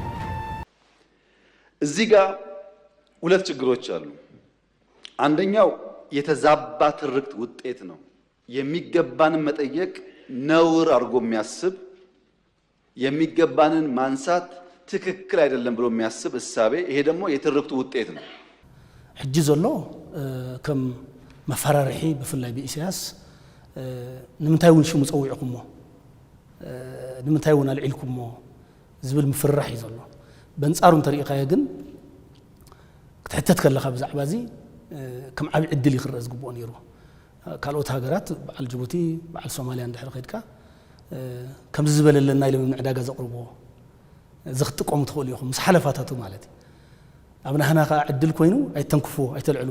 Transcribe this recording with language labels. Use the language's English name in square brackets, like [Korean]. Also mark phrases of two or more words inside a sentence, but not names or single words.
[Amharic] እዚህ ጋር ሁለት ችግሮች አሉ። አንደኛው የተዛባ ትርክት ውጤት ነው። የሚገባንን መጠየቅ ነውር አድርጎ የሚያስብ የሚገባንን ማንሳት ትክክል አይደለም ብሎ የሚያስብ እሳቤ፣ ይሄ ደግሞ የትርክቱ ውጤት ነው። [Tigrinya] ሕጂ ዘሎ ከም መፈራርሒ ብፍላይ በኢሳያስ ንምንታይ እውን ሽሙ ፀዊዕኩሞ ንምንታይ እውን አልዒልኩሞ ዝብል ምፍራሕ እዩ ዘሎ። በንጻሩ እንተሪኢኻዮ ግን ክትሕተት ከለኻ ብዛዕባ እዚ ከም ዓብይ ዕድል ይኽረአ ዝግብኦ ነይሩ። ካልኦት ሃገራት በዓል ጅቡቲ በዓል ሶማልያ እንድሕር ኸይድካ ከም ዝበለለና ኢሎም ንዕዳጋ ዘቕርብዎ ዝኽጥቀሙ ትኽእሉ ኢኹም ምስ ሓለፋታቱ ማለት እዩ። ኣብ ናህና ከዓ ዕድል ኮይኑ ኣይተንክፍዎ ኣይተልዕልዎ።